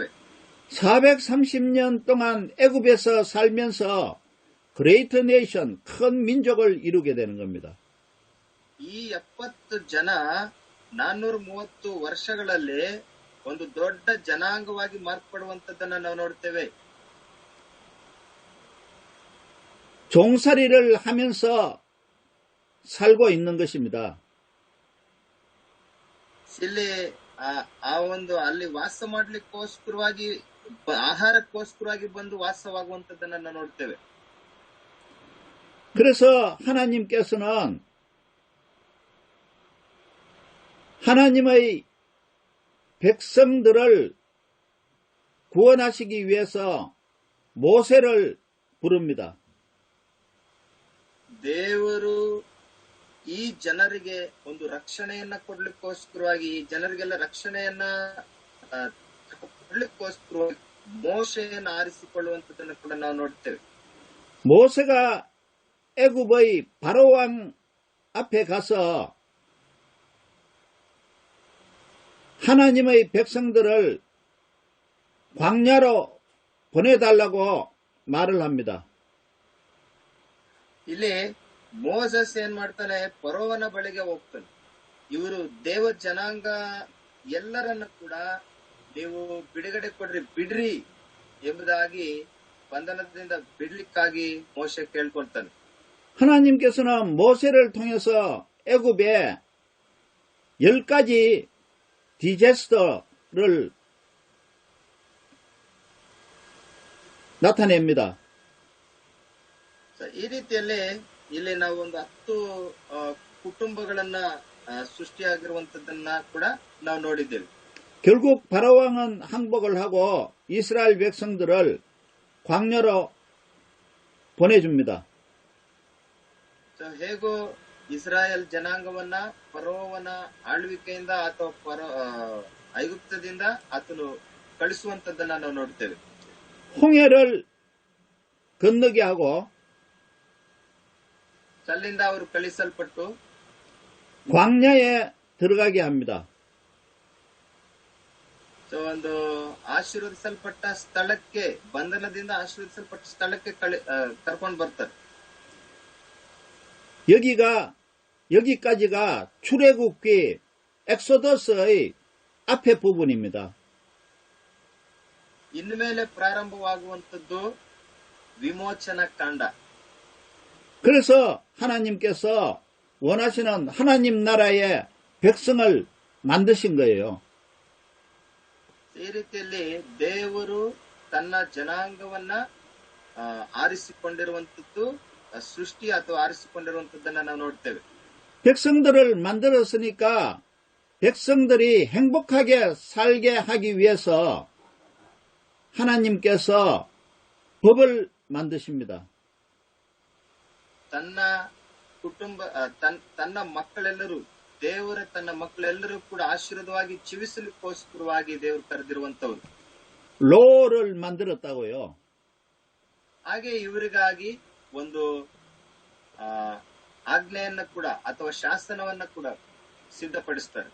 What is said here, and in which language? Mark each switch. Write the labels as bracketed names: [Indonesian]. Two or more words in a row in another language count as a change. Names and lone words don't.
[Korean] 430년 동안 애굽에서 살면서 [English] great nation, [Korean] 큰 민족을 이루게 되는 겁니다. [Kannada] ಈ 70 ಜನ 430 ವರ್ಷಗಳಲ್ಲಿ ಒಂದು ದೊಡ್ಡ ಜನಾಂಗವಾಗಿ ಮಾರ್ಪಡುವಂತದ್ದನ್ನ ನಾವು ನೋಡ್ತೇವೆ. [Korean] 종살이를 하면서 살고 있는 것입니다. [Kannada] ಇಲ್ಲಿ ಆ ಒಂದು ಅಲ್ಲಿ ವಾಸ ಮಾಡ್ಲಿಕ್ಕೋಸ್ಕರವಾಗಿ ಆಹಾರಕ್ಕೋಸ್ಕರವಾಗಿ ಬಂದು ವಾಸವಾಗುವಂತದ್ದನ್ನ ನಾವು ನೋಡ್ತೇವೆ. [Korean] 그래서 하나님께서는 하나님의 백성들을 구원하시기 위해서 모세를 부릅니다. [Kannada] ದೇವರು ಈ ಜನರಿಗೆ ಒಂದು ರಕ್ಷಣೆಯನ್ನ ಕೊಡ್ಲಿಕ್ಕೋಸ್ಕರವಾಗಿ ಈ ಜನರಿಗೆಲ್ಲ ರಕ್ಷಣೆಯನ್ನ ಕೊಡ್ಲಿಕ್ಕೋಸ್ಕರವಾಗಿ ಮೋಶೆಯನ್ನು ಆರಿಸಿಕೊಳ್ಳುವಂತದನ್ನು ಕೂಡ ನಾವು ನೋಡ್ತೇವೆ. [Korean] 모세가 애굽의 바로왕 앞에 가서 하나님의 백성들을 광야로 보내달라고 말을 합니다. [Kannada] ಇಲ್ಲಿ ಮೋಸಸ್ ಏನ್ ಮಾಡ್ತಾನೆ, ಫರೋವನ ಬಳಿಗೆ ಹೋಗ್ತಾನೆ. ಇವರು ದೇವ ಜನಾಂಗ ಎಲ್ಲರನ್ನ ಕೂಡ ನೀವು ಬಿಡುಗಡೆ ಕೊಡ್ರಿ, ಬಿಡ್ರಿ ಎಂಬುದಾಗಿ ಬಂಧನದಿಂದ ಬಿಡ್ಲಿಕ್ಕಾಗಿ ಮೋಶೆ ಕೇಳ್ಕೊಳ್ತಾನೆ. [Korean] 하나님께서는 모세를 통해서 애굽에 10가지 디제스터를 나타냅니다. [Kannada] ಈ ರೀತಿಯಲ್ಲಿ ಇಲ್ಲಿ ನಾವು ಒಂದು 10 ಕುಟುಂಬಗಳನ್ನ ಸೃಷ್ಟಿಯಾಗಿರುವಂತದ್ದನ್ನ ಕೂಡ ನಾವು ನೋಡಿದ್ದೇವೆ. [Korean] 결국 바로왕은 항복을 하고 이스라엘 백성들을 광야로 보내줍니다. [Kannada] ಹೇಗೋ ಇಸ್ರಾಯೇಲ್ ಜನಾಂಗವನ್ನ ಫರೋವನ ಆಳ್ವಿಕೆಯಿಂದ ಅಥವಾ ಐಗುಪ್ತದಿಂದ ಆತನು ಕಳಿಸುವಂತದ್ದನ್ನ ನಾವು ನೋಡ್ತೇವೆ. [Korean] 홍해를 건너게 하고 [Kannada] ಅಲ್ಲಿಂದ ಅವರು ಕಳಿಸಲ್ಪಟ್ಟು [Korean] 광야에 들어가게 합니다. [Kannada] ಒಂದು ಆಶೀರ್ವದಿಸಲ್ಪಟ್ಟ ಸ್ಥಳಕ್ಕೆ, ಬಂಧನದಿಂದ ಆಶೀರ್ವದಿಸಲ್ಪಟ್ಟ ಸ್ಥಳಕ್ಕೆ ಕರ್ಕೊಂಡು ಬರ್ತಾರೆ. [Korean] 여기까지가 출애굽기 엑소더스의 앞에 부분입니다. [Kannada] ಇನ್ಮೇಲೆ ಪ್ರಾರಂಭವಾಗುವಂತದ್ದು ವಿಮೋಚನಾ ಕಾಂಡ. [Korean] 그래서 하나님께서 원하시는 하나님 나라의 백성을 만드신 거예요. [Kannada] ಈ ರೀತಿಯಲ್ಲಿ ದೇವರು ತನ್ನ ಜನಾಂಗವನ್ನ ಆರಿಸಿಕೊಂಡಿರುವಂತದ್ದು ಸೃಷ್ಟಿ ಅಥವಾ ಆರಿಸಿಕೊಂಡಿರುವಂತದ್ದನ್ನ ನಾವು ನೋಡ್ತೇವೆ. [Korean] 백성들을 만들었으니까 백성들이 행복하게 살게 하기 위해서 하나님께서 법을 만드십니다. [Kannada] ತನ್ನ ಕುಟುಂಬ ತನ್ನ ಮಕ್ಕಳೆಲ್ಲರೂ, ದೇವರ ತನ್ನ ಮಕ್ಕಳೆಲ್ಲರೂ ಕೂಡ ಆಶೀರ್ವಾದವಾಗಿ ಜೀವಿಸಲಿಕ್ಕೋಸ್ಕರವಾಗಿ ದೇವರು ಕರೆದಿರುವಂತವರು. [Korean] 로를 만들었다고요. [Kannada] ಹಾಗೆ ಇವರಿಗಾಗಿ ಒಂದು ಆಜ್ಞೆಯನ್ನ ಕೂಡ ಅಥವಾ ಶಾಸನವನ್ನ ಕೂಡ ಸಿದ್ಧಪಡಿಸ್ತಾರೆ.